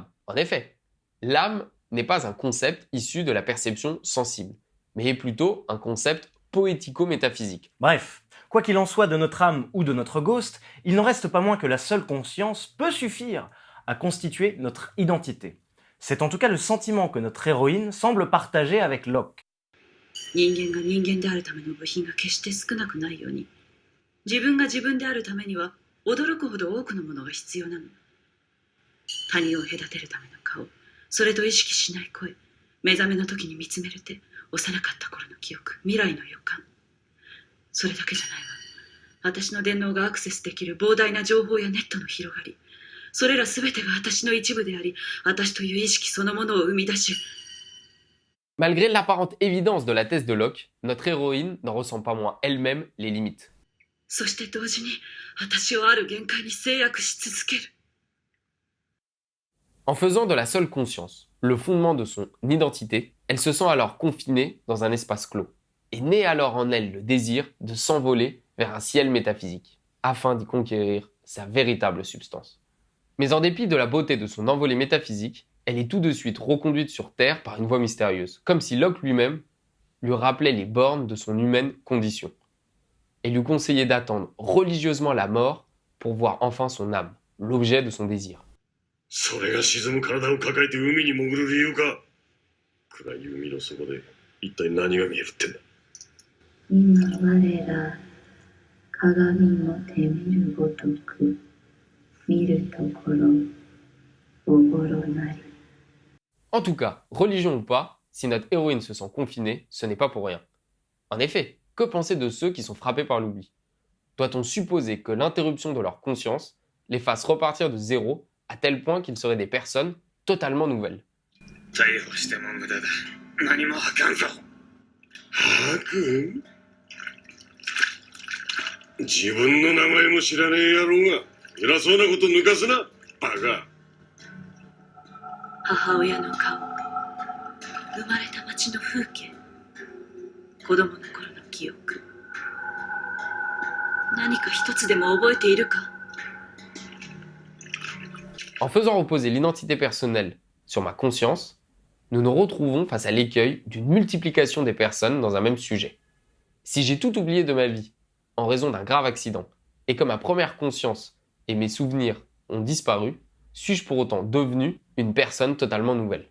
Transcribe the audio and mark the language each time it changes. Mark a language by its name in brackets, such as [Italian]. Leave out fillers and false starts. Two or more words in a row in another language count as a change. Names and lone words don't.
[French] En effet, l'âme n'est pas un concept issu de la perception sensible, mais est plutôt un concept poético-métaphysique. Bref, quoi qu'il en soit de notre âme ou de notre ghost, il n'en reste pas moins que la seule conscience peut suffire à constituer notre identité. C'est en tout cas le sentiment que notre héroïne semble partager avec Locke. [Japanese] 人間が人間であるための部品が決して少なくないように、自分が自分であるためには驚くほど多くのものが必要なの。他人を隔てるための顔、それと意識しない声、目覚めの時に見つめる手、幼かった頃の記憶、未来の予感。それだけじゃないわ。私の電脳がアクセスできる膨大な情報やネットの広がり、それら全てが私の一部であり、私という意識そのものを生み出し、 [French] Malgré l'apparente évidence de la thèse de Locke, notre héroïne n'en ressent pas moins elle-même les limites. [Japanese] そして同時に私をある限界に制約し続ける。 [French] En faisant de la seule conscience le fondement de son identité, elle se sent alors confinée dans un espace clos, et naît alors en elle le désir de s'envoler vers un ciel métaphysique, afin d'y conquérir sa véritable substance. Mais en dépit de la beauté de son envolée métaphysique, elle est tout de suite reconduite sur Terre par une voix mystérieuse, comme si Locke lui-même lui rappelait les bornes de son humaine condition, et lui conseillait d'attendre religieusement la mort pour voir enfin son âme, l'objet de son désir. [Japanese] それが沈む体を抱えて海に潜る理由か。暗い海の底で一体何が見えるってんだ。今我ら鏡の手見るごとく見るところおぼろなり。 [French] En tout cas, religion ou pas, si notre héroïne se sent confinée, ce n'est pas pour rien. En effet, que penser de ceux qui sont frappés par l'oubli? Doit-on supposer que l'interruption de leur conscience les fasse repartir de zéro à tel point qu'ils seraient des personnes totalement nouvelles? [Japanese] 逮捕しても無駄だ。何も吐かんぞ。吐く？自分の名前も知らねえ野郎が偉そうなこと抜かすな、バカ。母親の顔、生まれた町の風景、子供の頃の記憶、何か一つでも覚えているか？ [French] En faisant reposer l'identité personnelle sur ma conscience, nous nous retrouvons face à l'écueil d'une multiplication des personnes dans un même sujet. Si j'ai tout oublié de ma vie en raison d'un grave accident et que ma première conscience et mes souvenirs ont disparu, suis-je pour autant devenu une personne totalement nouvelle?